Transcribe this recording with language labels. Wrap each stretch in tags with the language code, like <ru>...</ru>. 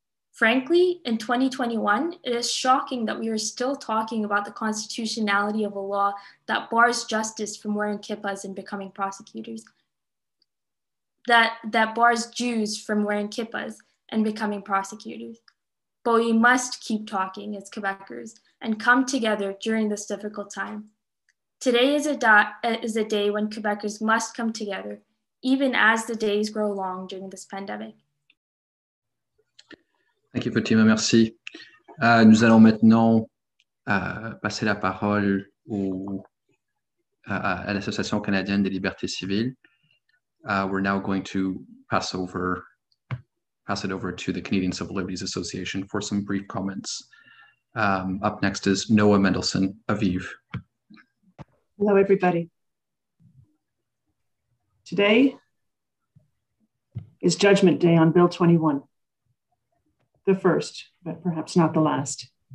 <en>Frankly, in 2021, it is shocking that we are still talking about the constitutionality of a law that bars justice from wearing kippahs and becoming prosecutors, that bars Jews from wearing kippahs and becoming prosecutors. But we must keep talking as Quebecers and come together during this difficult time. Today is a day when Quebecers must come together, even as the days grow long during this pandemic. Thank you, Fatima, merci.</en> <fr>Nous allons maintenant passer la parole à l'Association canadienne des libertés civiles.</fr> <en>We're now going to pass it over to the Canadian Civil Liberties Association for some brief comments. Up next is Noah Mendelson, Aviv. Hello, everybody. Today is Judgment Day on Bill 21, the first, but perhaps not the last.</en>